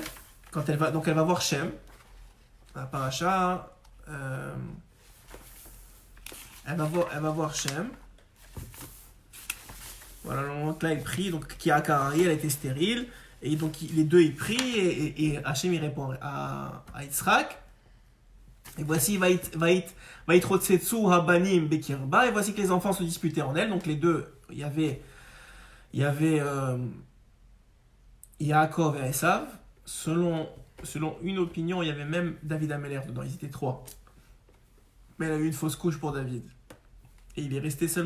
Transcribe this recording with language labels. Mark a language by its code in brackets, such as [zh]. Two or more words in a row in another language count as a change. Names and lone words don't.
[fr] Elle va voir Shem, la paracha, elle va voir Shem. Voilà, donc là, il prie, donc qui a Karari, elle était stérile, et donc les deux, ils prient, et Hachem, il répond à Yitzhak. Et voici, [he] ויתרוצצו הבנים בקרבה, [fr] et voici que les enfants se disputaient en elle. Donc les deux, il y avait Yaakov et Esav. Selon une opinion, il y avait même David Améler dedans, ils étaient trois. Mais elle a eu une fausse couche pour David. Et il est resté seulement.